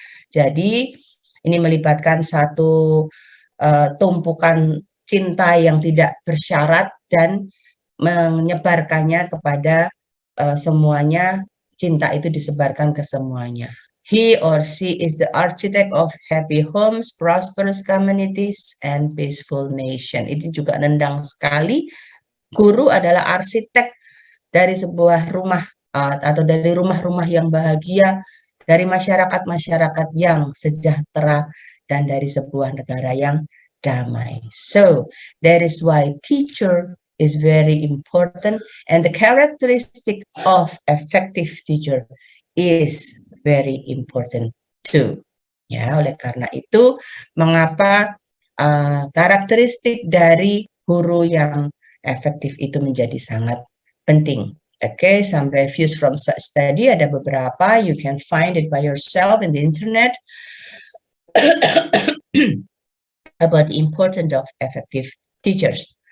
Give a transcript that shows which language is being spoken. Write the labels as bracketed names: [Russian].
[Indonesian] Jadi ini melibatkan satu tumpukan cinta yang tidak bersyarat dan menyebarkannya kepada semuanya. Cinta itu disebarkan ke semuanya. [English] He or she is the architect of happy homes, prosperous communities, and peaceful nation. [Indonesian] Itu juga nendang sekali. Guru adalah arsitek dari sebuah rumah atau dari rumah-rumah yang bahagia, dari masyarakat-masyarakat yang sejahtera, dan dari sebuah negara yang damai. [English] So, that is why teacher is very important, and the characteristic of effective teacher is very important too. [Indonesian] Ya, oleh karena itu, mengapa karakteristik dari guru yang efektif itu menjadi sangat penting. [English] Okay, some reviews from such study, [Indonesian] ada beberapa, [English] you can find it by yourself in the internet about the importance of effective teachers.